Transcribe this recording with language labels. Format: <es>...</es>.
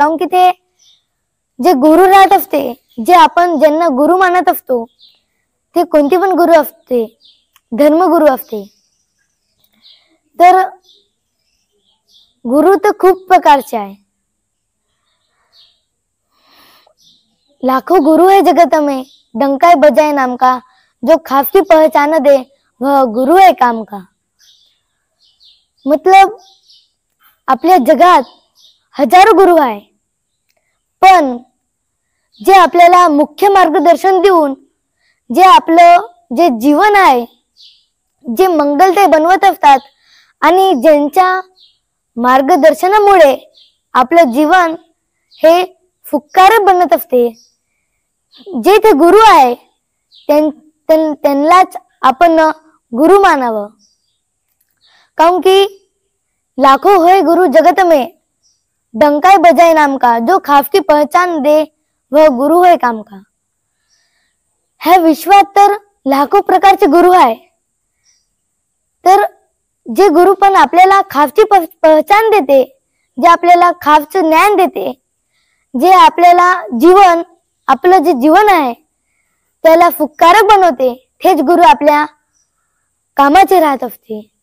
<mr>कारण की ते जे गुरु राहत असते, जे आपण ज्यांना गुरु मानत असतो, ते कोणते पण गुरु असते, धर्मगुरु असते. तर गुरु तर खूप प्रकारचे आहे.</mr> <hi>लाखों गुरु है जगत में, डंका बजाए नाम का, जो खास की पहचान दे वह गुरु है काम का.</hi> <mr>मतलब आपल्या जगात हजारो गुरु आहे, पण जे आपल्याला मुख्य मार्गदर्शन देऊन जे आपलं जे जीवन आहे जे मंगलदायी बनवत असतात, आणि ज्यांच्या मार्गदर्शनामुळे आपलं जीवन हे सुखकारक बनत असते, जे ते गुरु आहे त्यांनाच आपण गुरु मानावं. कारण की</mr> <hi>लाखों है गुरु जगत में, डंका बजाए नाम का, जो खास की पहचान दे वह गुरु है काम का.</hi> <mr>ह्या विश्वात तर लाखो प्रकारचे गुरु आहे, तर जे गुरु पण आपल्याला खासची पहचान देते, जे आपल्याला खावचं ज्ञान देते, जे आपल्याला आपलं जे जीवन आहे त्याला फुक्कारक बनवते, तेच गुरु आपल्या कामाचे राहत असते.</mr>